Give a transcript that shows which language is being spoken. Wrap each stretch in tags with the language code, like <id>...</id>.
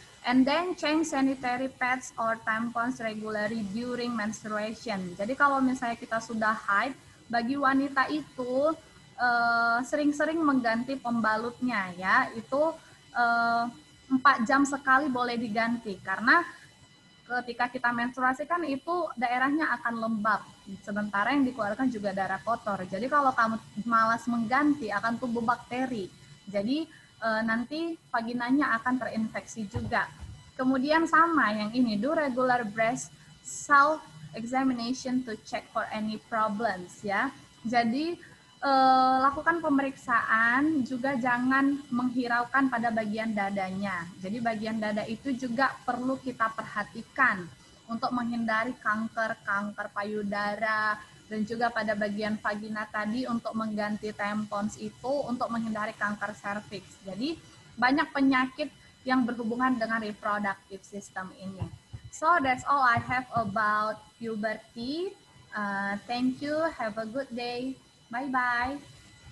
<en>And then change sanitary pads or tampons regularly during menstruation.</en> <id>Jadi kalau misalnya kita sudah haid, bagi wanita itu sering-sering mengganti pembalutnya ya. Itu 4 jam sekali boleh diganti karena ketika kita menstruasi kan itu daerahnya akan lembab, sementara yang dikeluarkan juga darah kotor. Jadi kalau kamu malas mengganti akan tumbuh bakteri. Jadi nanti vaginanya akan terinfeksi juga. Kemudian sama yang ini,</id> <en>do regular breast self examination to check for any problems ya.</en> <id>Jadi lakukan pemeriksaan, juga jangan menghiraukan pada bagian dadanya. Jadi bagian dada itu juga perlu kita perhatikan untuk menghindari kanker payudara, dan juga pada bagian vagina tadi untuk mengganti tampons itu untuk menghindari kanker serviks. Jadi banyak penyakit yang berhubungan dengan reproductive system ini.</id> <en>So that's all I have about puberty. Thank you. Have a good day. Bye-bye.</en>